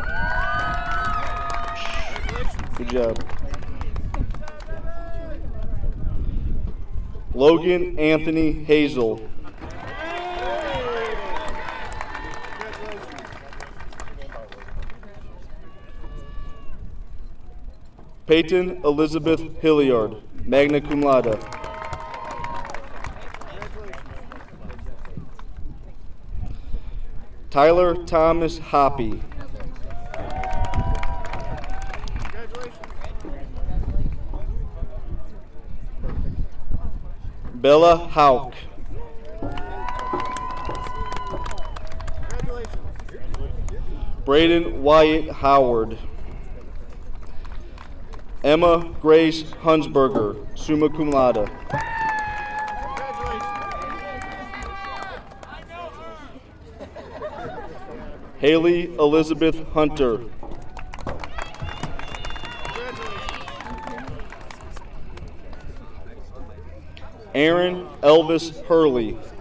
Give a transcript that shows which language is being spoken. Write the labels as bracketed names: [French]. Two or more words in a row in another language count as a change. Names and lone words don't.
[English] Good job. Logan Anthony Hazel. Peyton Elizabeth Hilliard, [Latin] magna cum laude. [English] Tyler Thomas Hoppy. Bella Hauk. Braden Wyatt Howard. Emma Grace Hunsberger, [Latin] summa cum laude. [English] Haley Elizabeth Hunter. Aaron Elvis Hurley.